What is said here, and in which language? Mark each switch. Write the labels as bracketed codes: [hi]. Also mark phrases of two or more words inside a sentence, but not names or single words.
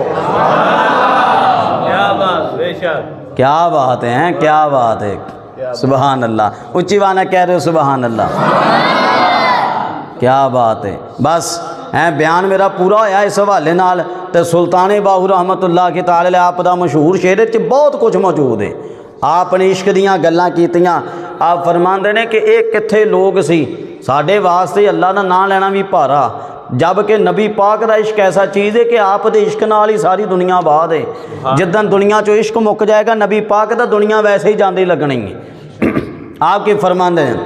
[ur] کیا بات، بے شک، کیا بات ہے، کیا بات ہے، [ar] سبحان اللہ، [ur] اچھی وانا کہہ رہے ہو [ar] سبحان اللہ، [ur] کیا بات ہے۔ [pa] بس بیان میرا پورا ہویا اس حوالے نال، تے سلطان باہو [ar] رحمت اللہ [pa] کی تعالی آپ دا مشہور شعر وچ بہت کچھ موجود ہے، آپ نے عشق دیاں گلاں کیتیاں، آپ فرماندے نے کہ ایک کتھے لوگ سی، ساڈے واسطے اللہ دا نام لینا بھی بھارا، جب کہ نبی پاک دا عشق ایسا چیز ہے کہ آپ دے عشق نال ہی ساری دنیا آباد ہے، جدن دنیا چو عشق مک جائے گا نبی پاک دا دنیا ویسے ہی جاندی لگنی ہے۔ آپ کی فرماندے ہیں